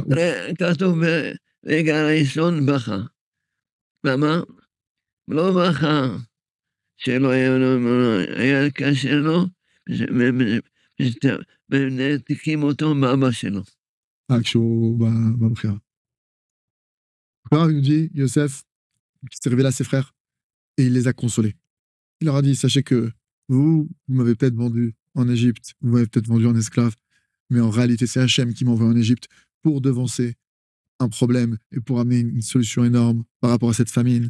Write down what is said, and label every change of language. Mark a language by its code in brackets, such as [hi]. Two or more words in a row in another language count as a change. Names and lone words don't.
[he] כתוב ברגע הראשון בכה. למה? לא בכה שלא היה קשה לו, ונעתיקים אותו מאבא שלו. כשהוא במכירה. [fr] Alors, il nous dit, Yosef, qui s'est révélé à ses frères, et il les a consolés. Il leur a dit, sachez que vous m'avez peut-être vendu en Égypte, vous m'avez peut-être vendu en esclave, mais en réalité, c'est Hachem qui m'a envoyé en Égypte pour devancer un problème et pour amener une solution énorme par rapport à cette famine.